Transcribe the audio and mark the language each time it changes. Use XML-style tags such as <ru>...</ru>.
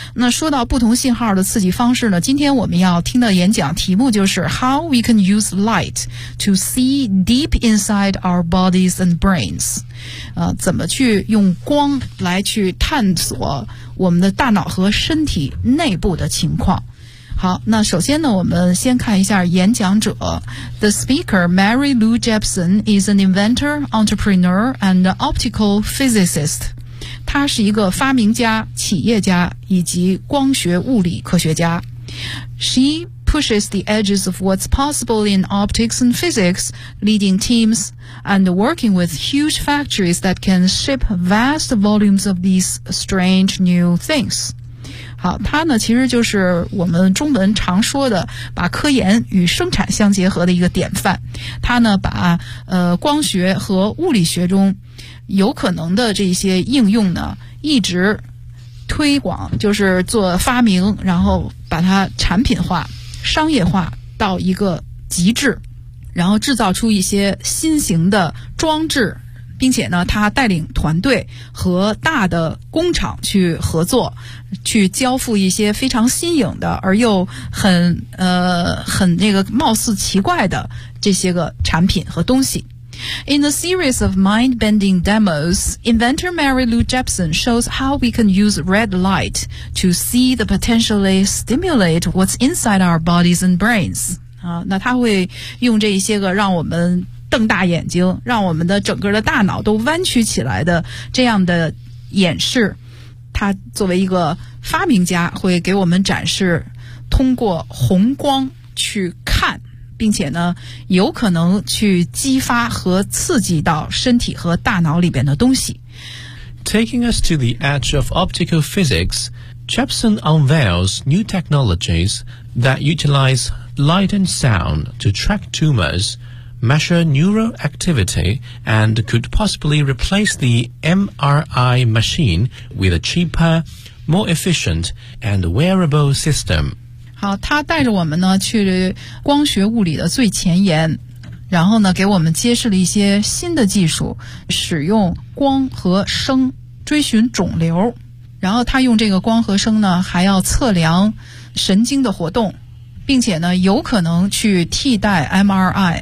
<zh>那说到不同信号的刺激方式呢，今天我们要听的演讲题目就是</zh> <en>How we can use light to see deep inside our bodies and brains、</en> <zh>怎么去用光来去探索我们的大脑和身体内部的情况。好，那首先呢，我们先看一下演讲者。</zh> <en>The speaker, Mary Lou Jepson, is an inventor, entrepreneur, and optical physicist.</en> <zh>他是一个发明家、企业家以及光学物理科学家。</zh> <en>She pushes the edges of what's possible in optics and physics, leading teams, and working with huge factories that can ship vast volumes of these strange new things.</en> <zh>好，他呢其实就是我们中文常说的把科研与生产相结合的一个典范。他呢把光学和物理学中有可能的这些应用呢一直推广，就是做发明，然后把它产品化商业化到一个极致，然后制造出一些新型的装置，并且呢他带领团队和大的工厂去合作，去交付一些非常新颖的而又很那个貌似奇怪的这些个产品和东西。</zh> <en>In a series of mind-bending demos, inventor Mary Lou Jepson shows how we can use red light to see the potentially stimulate what's inside our bodies and brains.</en> <zh>那他会用这一些个让我们瞪大眼睛，让我们的整个的大脑都弯曲起来的这样的演示，他作为一个发明家会给我们展示通过红光去看并且呢有可能去激发和刺激到身体和大脑里边的东西。</zh> <en>Taking us to the edge of optical physics, Jepson unveils new technologies that utilize light and sound to track tumors, measure neural activity, and could possibly replace the MRI machine with a cheaper, more efficient, and wearable system.</en> <zh>好，他带着我们呢去光学物理的最前沿，然后呢给我们揭示了一些新的技术，使用光和声追寻肿瘤，然后他用这个光和声呢还要测量神经的活动，并且呢有可能去替代 MRI。</zh>